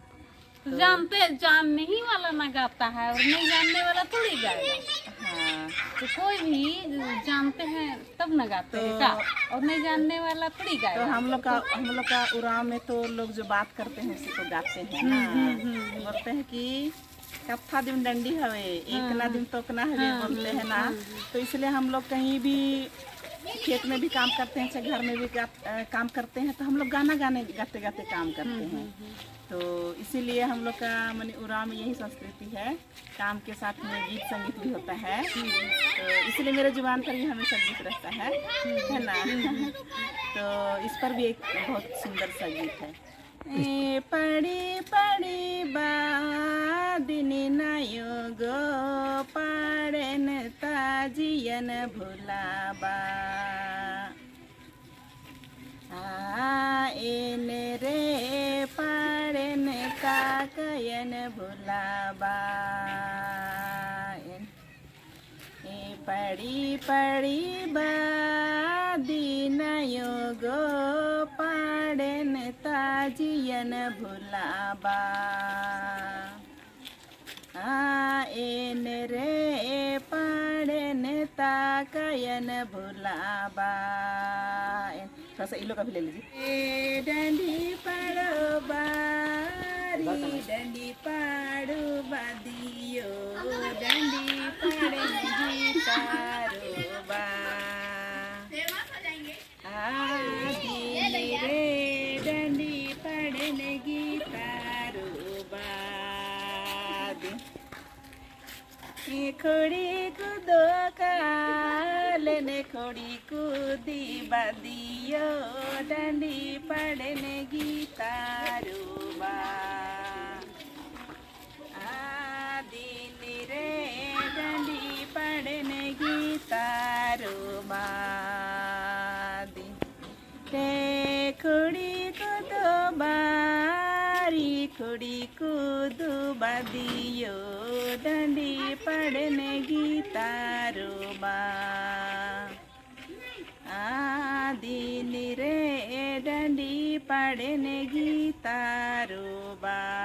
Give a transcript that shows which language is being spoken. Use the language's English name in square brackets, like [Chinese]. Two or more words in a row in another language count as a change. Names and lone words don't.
[Hindi] तो जानने ही वाला ना गाता है और नहीं जानने वाला थोड़ी गाएगा। हाँ, तो कोई भी जानते हैं तब ना गाते हैं का, और नहीं जानने वाला थोड़ी तो गाएगा। हम लोग का उराव में तो लोग जो बात करते हैं उसी को गाते हैं ना। बोलते हैं कि [Kurukh] कत्था दिन डंडी हवे, एक ना दिन तोकना हवे [Hindi] बोलते हैं ना। तो इसलिए हम लोग कहीं भी खेत में भी काम करते हैं, चाहे घर में भी काम करते हैं, तो हम लोग गाना गाते गाते काम करते हैं। तो इसीलिए हम लोग का माने उराव में यही संस्कृति है, काम के साथ में गीत संगीत भी होता है। तो इसलिए मेरे जुबान पर भी हमेशा गीत रहता है ना। तो इस पर भी एक बहुत सुंदर सा गीत है। [Kurukh] ए पड़ी पड़ी बादिनी नायो गो पाड़ेन ताजियन भुलाबा एन रे पाड़ेन काकयन भुलाबा। ए पड़ी पड़ी बादिनी नायो गो पाड़ेन ताजियन भुलाबा एन रे पाड़ेन ताकयन भुलाबा। [Hindi] थोड़ा सा इलो का भी ले लीजिए। [Kurukh] डंडी पाड़ो बारी डंडी पाड़ो बादियो डंडी पाड़े गीतारो बा दिल रे डंडी पड़न गीतारो बाद खोड़ी कूदो कालन खोड़ी कूदी बादियो डंडी पड़न गीतारो बा दिल रे डंडी पड़न गीतारो बा खोड़ी कूदो बारी खोड़ी कूदो बादियो डंडी पड़न गीतारो बा दिन रे डंडी पड़न गीतारो बा।